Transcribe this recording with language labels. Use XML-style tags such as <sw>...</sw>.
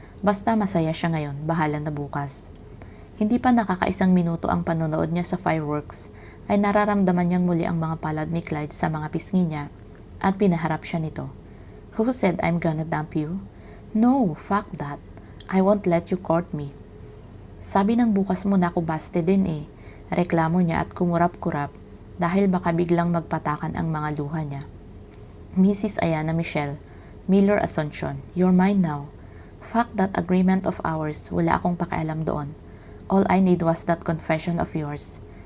<tl>Basta masaya siya ngayon, bahala na bukas. Hindi pa nakakaisang minuto ang panonood niya sa fireworks, ay nararamdaman niyang muli ang mga palad ni Clyde sa mga pisngi niya at pinaharap siya nito.</tl> <en>"Who said I'm gonna dump you? No, fuck that. I won't let you court me."</en> <tl>"Sabi ng bukas mo na ako baste din eh," reklamo niya at kumurap-kurap dahil baka biglang magpatakan ang mga luha niya.</tl> <en>"Mrs. Ayana Michelle, Miller Asuncion, you're mine now. Fuck that agreement of ours,</en> <tl>wala akong pakialam doon.</tl> <en>All I need was that confession of yours.</en>